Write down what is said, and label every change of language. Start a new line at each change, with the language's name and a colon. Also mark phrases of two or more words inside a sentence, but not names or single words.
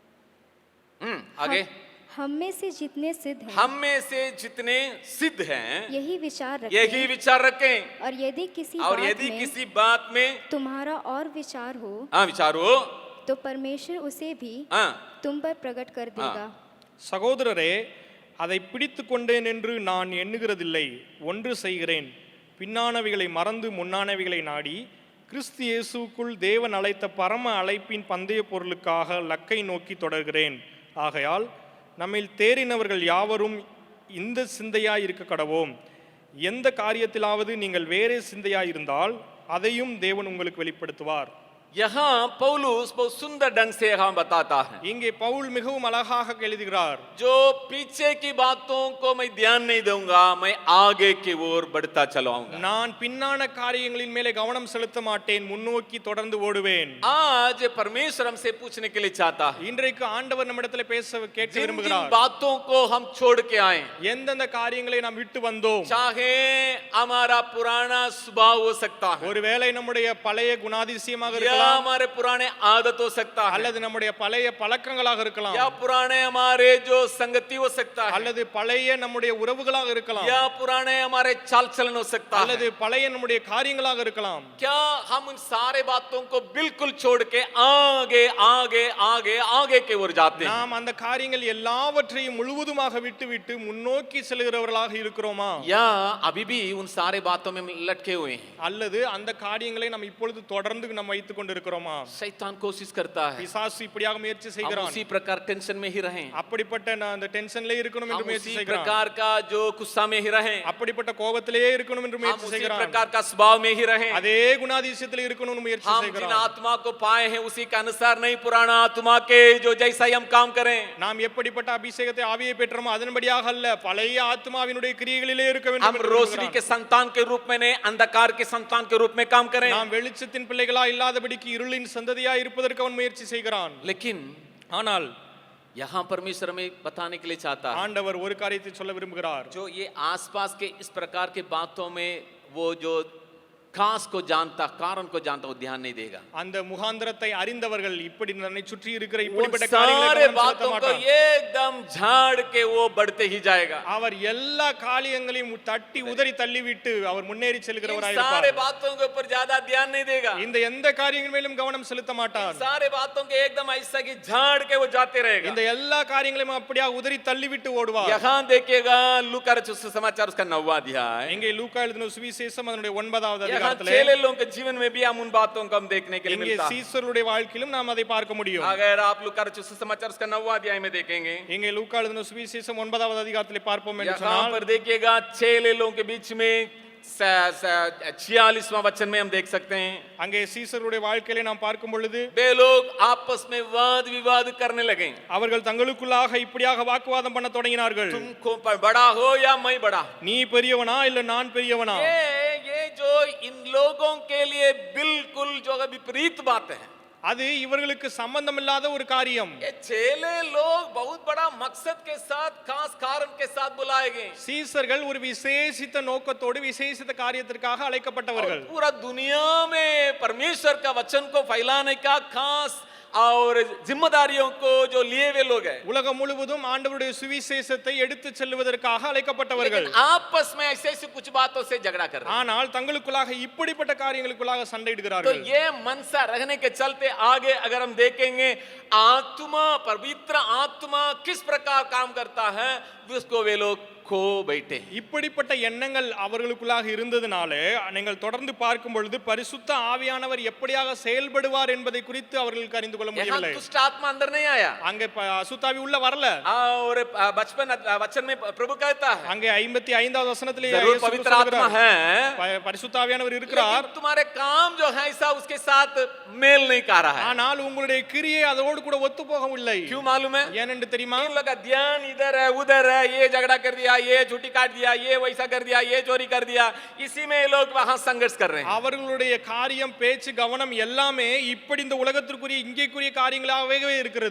Hindi: आगे, हम में से जितने सिद्ध हैं, हम में से जितने सिद्ध हैं यही विचार यही रखें, विचार रखें, और यदि किसी और बात यदि में किसी बात में तुम्हारा और विचार हो विचार हो तो परमेश्वर उसे भी तुम पर प्रकट कर देगा।
Tamil: சகோதரரே, அதை பிடித்து கொண்டேன் என்று நான் எண்ணுகிறதில்லை, ஒன்று செய்கிறேன், பின்னானவைகளை மறந்து முன்னானவைகளை நாடி கிறிஸ்து இயேசுக்குள் தேவன் அழைத்த பரம அழைப்பின் பந்தய பொருளுக்காக லக்கை நோக்கி தொடர்கிறேன். ஆகையால் நம்மில் தேறினவர்கள் யாவரும் இந்த சிந்தையாய் இருக்க கடவோம். எந்த காரியத்திலாவது நீங்கள் வேறே சிந்தையாய் இருந்தால் அதையும் தேவன் உங்களுக்கு வெளிப்படுத்துவார்.
Hindi: यहाँ पौलुस बहुत सुंदर ढंग से यहाँ बताता है,
Tamil: இங்கே பவுல் மிகவும் அழகாக எழுதுகிறார்,
Hindi: जो पीछे की बातों को मैं ध्यान नहीं दूंगा, मैं आगे की ओर बढ़ता चलाऊंगा।
Tamil: நான் பின்னான காரியங்களின் மேலே கவனம் செலுத்த மாட்டேன், முன்னோக்கி தொடர்ந்து ஓடுவேன்.
Hindi: आज परमेश्वर हमसे पूछने के लिए चाहता है,
Tamil: இன்றைக்கு ஆண்டவர் நம்மிடத்தில் பேச கேட்க
Hindi: जिन जिन
Tamil: விரும்புகிறார்.
Hindi: बातों को हम छोड़ के आए,
Tamil: எந்தெந்த காரியங்களை நாம் விட்டு வந்தோம்,
Hindi: चाहे हमारा पुराना स्वभाव हो सकता है
Tamil: ஒருவேளை நம்முடைய பழைய குணாதிசயமாக
Hindi: या
Tamil: இருக்கலாம்,
Hindi: हमारे पुराने आदत हो सकता है
Tamil: அல்லது நம்முடைய பழைய பழக்கங்களாக இருக்கலாம்,
Hindi: या पुराने हमारे जो संगति हो सकता है
Tamil: அல்லது பழைய நம்முடைய உறவுகளாக இருக்கலாம்,
Hindi: या पुराने हमारे चाल चलन हो सकता है।
Tamil: அல்லது பழைய நம்முடைய காரியங்களாக இருக்கலாம்.
Hindi: क्या हम उन सारे बातों को बिल्कुल छोड़ के आगे आगे आगे आगे की ओर जाते हैं,
Tamil: நாம் அந்த காரியங்கள் எல்லாவற்றையும் முழுவதுமாக விட்டுவிட்டு முன்னோக்கி செல்கிறவர்களாக இருக்கிறோமா,
Hindi: या अभी भी उन सारे बातों में लटके हुए हैं?
Tamil: அல்லது அந்த காரியங்களை நாம் இப்பொழுது தொடர்ந்து நம்ம வைத்துக் கொண்டிருக்கிறோமா?
Hindi: शैतान कोशिश करता है
Tamil: பிசாசு இப்படியாக முயற்சி
Hindi: हम
Tamil: செய்கிறான்,
Hindi: उसी प्रकार टेंशन में ही रहें,
Tamil: அப்படிப்பட்ட அந்த டென்ஷன்லயே இருக்கணும் என்று
Hindi: हम
Tamil: முயற்சி
Hindi: उसी
Tamil: செய்கிறான்,
Hindi: प्रकार का जो गुस्सा में ही रहें,
Tamil: அப்படிப்பட்ட கோபத்திலேயே இருக்கணும் என்று
Hindi: हम
Tamil: முயற்சி
Hindi: उसी
Tamil: செய்கிறான்,
Hindi: प्रकार का स्वभाव में ही रहें।
Tamil: அதே குணாதிசயத்தில் இருக்கணும்னு முயற்சி
Hindi: हम जिन
Tamil: செய்கிறான்.
Hindi: आत्मा को पाए हैं उसी के अनुसार नहीं, पुराना आत्मा के जो जैसा ही हम काम करें।
Tamil: நாம் எப்படிப்பட்ட அபிஷேகத்தை ஆவியை பெற்றோமோ அதன்படியாக அல்ல, பழைய ஆத்மாவினுடைய கிரியைகளிலே இருக்க வேண்டும்
Hindi: हम
Tamil: என்று
Hindi: रोशनी
Tamil: விரும்புகிறான்.
Hindi: के संतान के रूप में नहीं, अंधकार के संतान के रूप में काम करें।
Tamil: நாம் வெளிச்சத்தின் பிள்ளைகளா இல்லாதபடிக்கு இருளின் சந்ததியா இருப்பதற்கு அவன் முயற்சி செய்கிறான்.
Hindi: लेकिन
Tamil: ஆனால்
Hindi: यहाँ परमेश्वर हमें बताने के लिए चाहता है,
Tamil: ஆண்டவர் ஒரு காரியத்தை சொல்ல விரும்புகிறார்.
Hindi: जो ये आसपास के इस प्रकार के बातों में वो जो खास को जानता, कारण को जानता, वो ध्यान नहीं देगा।
Tamil: அந்த முகாந்திரத்தை அறிந்தவர்கள் இப்படி நம்மை சுற்றி இருக்கிற
Hindi: उन
Tamil: இப்படிப்பட்ட காரியங்களை
Hindi: सारे
Tamil: கவனம் செலுத்த
Hindi: बातों को
Tamil: மாட்டார்.
Hindi: एकदम झाड़ के वो बढ़ते ही जाएगा।
Tamil: அவர் எல்லா காரியங்களையும் தட்டி உதறி தள்ளிவிட்டு அவர் முன்னேறி
Hindi: इन
Tamil: செல்கிறவராய்
Hindi: सारे
Tamil: இருப்பார்.
Hindi: बातों के ऊपर ज्यादा ध्यान नहीं देगा।
Tamil: இந்த எந்த காரியங்கள் மேலும் கவனம் செலுத்த மாட்டார்.
Hindi: सारे बातों के एकदम ऐसा कि झाड़ के वो जाते रहेगा।
Tamil: இந்த எல்லா காரியங்களையும் அப்படியே உதறி தள்ளிவிட்டு ஓடுவார்.
Hindi: यहाँ देखिएगा लूका रचित सुसमाचार उसका 9वां अध्याय,
Tamil: இங்கே லூக்கா எழுதின சுவிசேஷம் அதனுடைய 9வது
Hindi: यहाँ
Tamil: அதிகாரத்திலே
Hindi: चेले लोगों के जीवन में भी हम उन बातों को हम देखने के लिए
Tamil: இங்கே
Hindi: मिलता है।
Tamil: சீசருடைய வாழ்க்கையிலும் நாம் அதை பார்க்க முடியும்.
Hindi: अगर आप लूका रचित सुसमाचार उसका 9वां अध्याय में देखेंगे,
Tamil: இங்கே லூக்கா எழுதின சுவிசேஷம் 9வது அதிகாரத்திலே பார்ப்போம் என்று
Hindi: यहाँ
Tamil: சொன்னால்
Hindi: पर देखिएगा चेले लोगों के बीच में 46वां वचन में हम देख सकते हैं,
Tamil: அங்கே சீசருடைய வாழ்க்கையிலே நாம் பார்க்கும் பொழுது
Hindi: वे लोग आपस में वाद विवाद करने लगे,
Tamil: அவர்கள் தங்களுக்குள்ளாக இப்படியாக வாக்குவாதம் பண்ண தொடங்கினார்கள்.
Hindi: तुमको बड़ा हो या मैं बड़ा।
Tamil: நீ பெரியவனா இல்ல நான் பெரியவனா?
Hindi: ये जो इन लोगों के लिए बिल्कुल जो विपरीत बात है,
Tamil: அது இவர்களுக்கு சம்பந்தமில்லாத ஒரு காரியம்.
Hindi: ये चेले लोग बहुत बड़ा मकसद के साथ, खास कारण के साथ बुलाए गए।
Tamil: சீசர்கள் ஒரு விசேஷித்த நோக்கத்தோடு விசேஷித்த காரியத்திற்காக அழைக்கப்பட்டவர்கள்.
Hindi: पूरा दुनिया में परमेश्वर का वचन को फैलाने का खास और जिम्मेदारियों को जो लिए हुए लोग हैं,
Tamil: உலகம் முழுவதும் ஆண்டவருடைய சுவிசேஷத்தை எடுத்து செல்வதற்காக அழைக்கப்பட்டவர்கள்.
Hindi: लेकिन आपस में ऐसे ऐसे कुछ बातों से झगड़ा कर रहे हैं।
Tamil: ஆனால் தங்களுக்குள்ளாக இப்படிப்பட்ட காரியங்களுக்குள்ளாக
Hindi: तो
Tamil: சண்டையிடுகிறார்கள்.
Hindi: ये मनसा रहने के चलते आगे अगर हम देखेंगे, आत्मा, पवित्र आत्मा किस प्रकार काम करता है, उसको वे लोग खो बैठे।
Tamil: இப்படிப்பட்ட எண்ணங்கள் அவர்களுக்குள்ளாக இருந்ததினாலே நீங்கள் தொடர்ந்து பார்க்கும் பொழுது பரிசுத்த ஆவியானவர் எப்படியாக செயல்படுவார் என்பதை குறித்து அவர்களுக்கு அறிந்து கொள்ள
Hindi: यहाँ
Tamil: முடியவில்லை.
Hindi: दुष्ट आत्मा अंदर नहीं आया,
Tamil: அங்கே அசுத்தாவி உள்ள வரல.
Hindi: और बचपन वचन में प्रभु कहता है,
Tamil: அங்கே 55வது வசனத்திலே
Hindi: जरूर
Tamil: இயேசு
Hindi: पवित्र आत्मा
Tamil: சொல்கிறார்,
Hindi: है,
Tamil: பரிசுத்த ஆவியானவர் இருக்கிறார்,
Hindi: लेकिन तुम्हारे काम जो है ऐसा उसके साथ मेल नहीं कर रहा है।
Tamil: ஆனால் உங்களுடைய கிரியை அதோடு கூட ஒத்து போகவில்லை.
Hindi: क्यों मालूम है?
Tamil: ஏனென்று தெரியுமா?
Hindi: इन लोग का ध्यान इधर है उधर है, ये झगड़ा कर दिया, ये छुट्टी काट दिया, ये वैसा कर दिया, ये चोरी कर दिया, इसी में ये लोग वहां संघर्ष कर रहे हैं।
Tamil: அவர்களுடைய காரியம் பேச்சு கவனம் எல்லாமே இப்படி இந்த உலகத்திற்குரிய இங்கேக்குரிய காரியங்களாகவே இருக்கிறது.